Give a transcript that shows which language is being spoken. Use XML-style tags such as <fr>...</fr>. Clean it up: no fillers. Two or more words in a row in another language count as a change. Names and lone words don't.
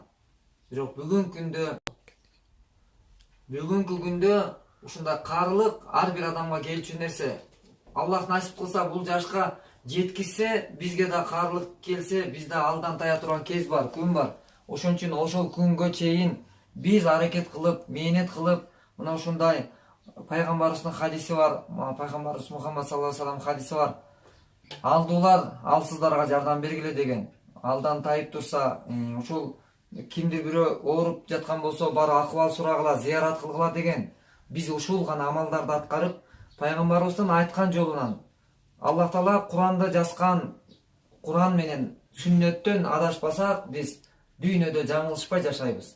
<ky>Бирок бүгүнкү күндө ушундай каарылык ар бир адамга келчү нерсе. Аллах насип кылса бул жашка жеткизсе, бизге да каарылык келсе, бизде алдан тая турган кез бар, күн бар. Ошон үчүн ошол күнгө чейин биз аракет кылып, мээнет кылып, мына ушундай пайгамбарыбыздын хадиси бар, пайгамбарыбыз Мухаммад</ky> <ar>صلى الله عليه وسلم</ar> <ky>хадиси бар. алдуулар алсыздарга жардам бергиле деген. Алдан тайып турса, ушул кимдир бирөө ооруп жаткан болсо барып акыбал сурагыла, зыярат кылгыла деген. Биз ушул гана амалдарды аткарып, пайгамбарыбыздын айткан жолунан, Аллах Таала Куранда жазган Куран менен сүннөттөн адашпасак, биз дүйнөдө жаңылышпай жашайбыз.</ky>